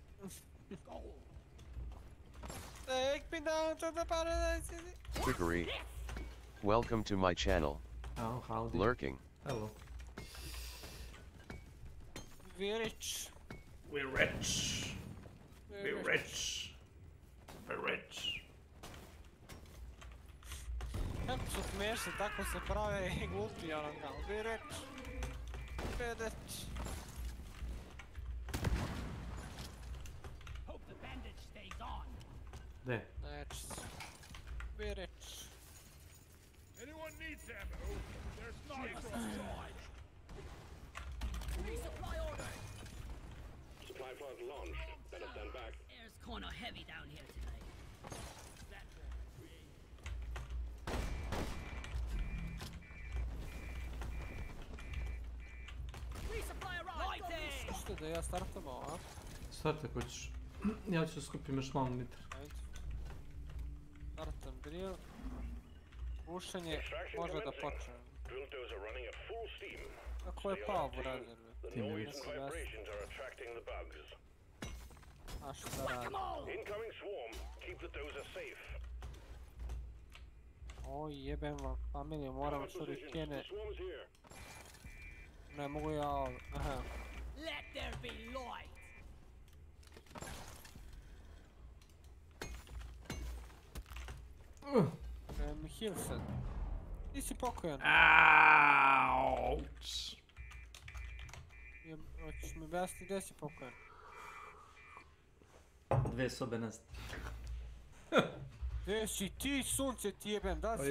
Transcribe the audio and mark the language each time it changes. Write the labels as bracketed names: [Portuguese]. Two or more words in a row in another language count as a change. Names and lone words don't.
[English] Take me down to the paradise. Trickery. Welcome to my channel. Oh, howdy. Lurking. Hello. We're rich. We're rich. We're rich. We're rich. [Bosnian] Kako su smiješni, tako se prave i glupi onoga. [English] We're rich. We're rich. Hope the bandage stays on. [Bosnian] Gdje? Znači, [English] we're rich. Anyone needs ammo? There's not Resupply order. Supply plot launched. Better stand back. Air's kinda heavy down here today. Resupply arrived. [Bosnian] da ja startam ovo, a? Startaj ako ćeš. Ja ću skupim još malo nitra. Ajde. Startam drill. Bušenje može da počne. Kako je pao burazer? [English] The noise and vibrations are attracting the bugs. [Bosnian] A šta radi? [English] Incoming swarm. Keep the dozer safe. [Bosnian] Oj, jebem vam familiju, moram šurikene. Ne mogu ja ovo, aha. [English] Let there be light. Heal sad. [Bosnian] Ti si pokojan. Auć. Hoćeš mi objasniti gdje si pokojan? 2 sobe nazad. Gdje si ti, sunce ti jebem, da si